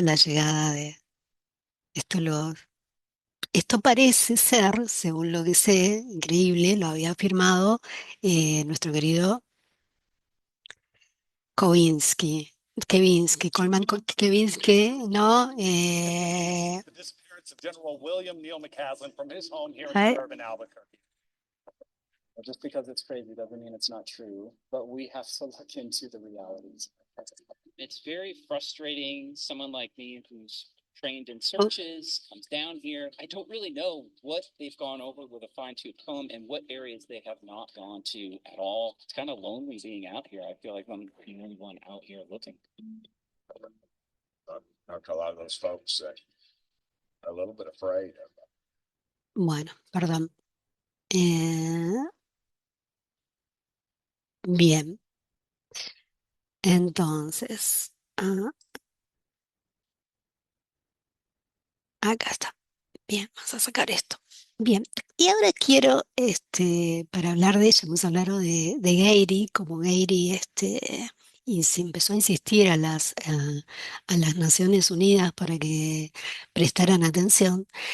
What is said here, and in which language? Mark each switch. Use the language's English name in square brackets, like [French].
[Spanish] La llegada de esto esto parece ser, según lo que sé, increíble, lo había afirmado nuestro querido Kowinski, Kevinsky, Kevinsky, ¿no? [English] The disappearance of General William Neal McCaslin from his home here in Ay, suburban Albuquerque. Well, just because it's crazy doesn't mean it's not true, but we have to look into the realities. It's very frustrating. Someone like me who's trained in oh, searches comes down here. I don't really know what they've gone over with a fine tooth comb and what areas they have not gone to at all. It's kind of lonely being out here. I feel like I'm the only one out here looking. A lot of those folks are a little bit afraid. [Spanish] bueno, perdón. Eh, bien, entonces, acá está. Bien, vamos a sacar esto. Bien, y ahora quiero, para hablar de ella, hemos hablado de Geiry, como Geiry, y se empezó a insistir a las Naciones Unidas para que prestaran atención.